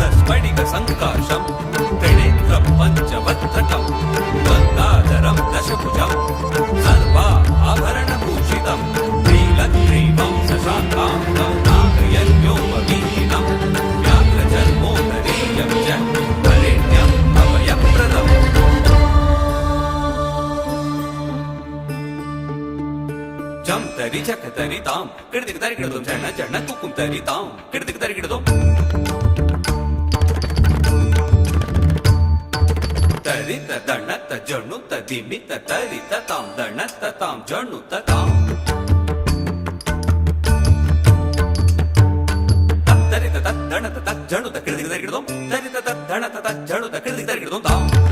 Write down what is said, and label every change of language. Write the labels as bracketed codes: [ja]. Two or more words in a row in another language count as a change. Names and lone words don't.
[sa] स्फटिक संकाशं त्रिनेत्रं पंचवक्त्रकं गंगाधरं दशभुजं सर्वाभरणभूषितं नीलग्रीवं शशाङ्कां नागयज्ञोपवीतं व्याघ्रजन्मोदरीयं च वरेण्यं अभयप्रदम् जम तरी झक तरी ताम किड़दिक तरी किड़दोम जण जण कुकुम तरी ताम किड़दिक तरी किड़दोम तरी त दण त जणु त दिमि त तरी त ताम दण त ताम जणु त ताम तरी त दण त जणु त किड़दिक तरी किड़दोम तरी त दण त जणु त किड़दिक तरी किड़दोम ताम